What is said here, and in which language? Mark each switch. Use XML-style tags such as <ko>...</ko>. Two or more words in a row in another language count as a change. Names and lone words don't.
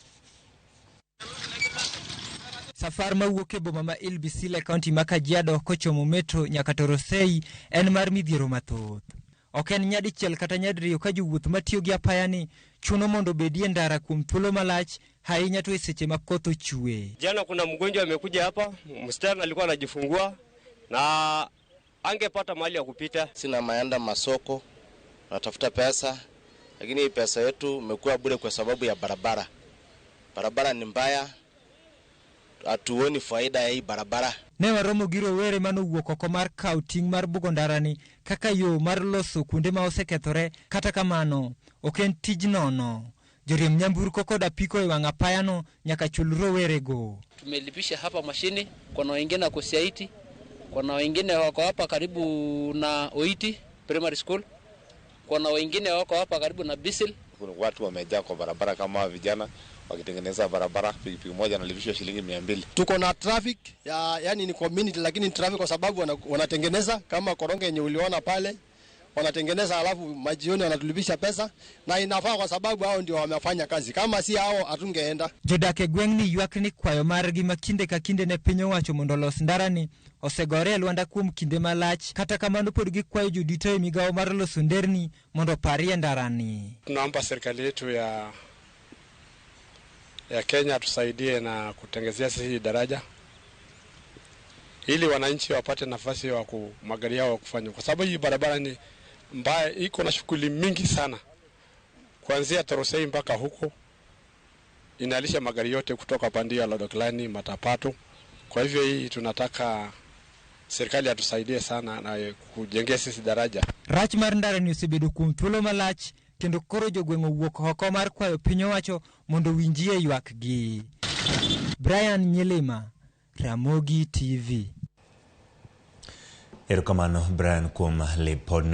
<luo>Safar mawuok e boma ma Ilbisil e kaunti ma Kajiado kochomo meto nyaka Torosei en mar midhiero mathoth. Ok en nyadichiel kata nyadiriyo ka jowuoth matiyo gi apayani chuno mondo bedie ndara kuom thuolo malach ahinya to e seche ma koth ochue.</luo> <sw>Jana kuna mgonjwa amekuja hapa, msichana alikuwa anajifungua na angepata mahali ya kupita. Sina maenda masoko, natafuta pesa, lakini pesa yetu imekuwa bure kwa sababu ya barabara. Barabara ni mbaya, hatuoni faida ya hii barabara.</sw> <luo>Ne waromo gi rowere manowuok oko mar kaw ting' mar bugo ndarani kaka yo mar loso kuonde ma osekethore. Kata kamano ok en tij nono. Joriemb nyamburko kod apiko e wang' apayano nyaka chul rowerego.</luo> <sw>Tumelipisha hapa mashini, kuna wengine wako Siaiti, kuna wengine wako hapa karibu na Oiti Primary School, kuna wengine wako hapa karibu na Bisil. Kuna watu wamejaa kwa barabara kama vijana wakitengeneza barabara, pikipiki moja analipishwa shilingi 200. Tuko na traffic yani ni community, lakini traffic kwa sababu wanatengeneza kama koronge yenye uliona pale, wanatengeneza alafu majioni wanatulipisha pesa, na inafaa kwa sababu hao ndio wamefanya kazi. Kama si hao hatungeenda.</sw> <luo>Jodake gweng'ni ywak ni kwayo margi makinde ka kinde ne piny owacho mondo los ndarani osegore Lwanda kuom kinde malach. Kata kamano pod gikwayo jodito e migawo mar loso nderni mondo parie ndarani.</luo> <sw>Tunaomba serikali yetu ya Kenya tusaidie na kutengezea sisi daraja ili wananchi wapate nafasi ya magari yao kufanya, kwa sababu hii barabara ni mbaya, iko na shughuli mingi sana kuanzia Torosei mpaka huko, inalisha magari yote kutoka pande ya Lodoklani, Matapato. Kwa hivyo hii tunataka serikali atusaidie sana na kujengea sisi daraja.</sw> <luo>Rach mar ndarani osebedo kuom thuolo malach kendo koro jogweng' owuok oko mar kwayo piny owacho mondo winjie ywak gi. Brian Nyelima, Ramogi TV. Erokamano Brian kuom lipodno.</luo>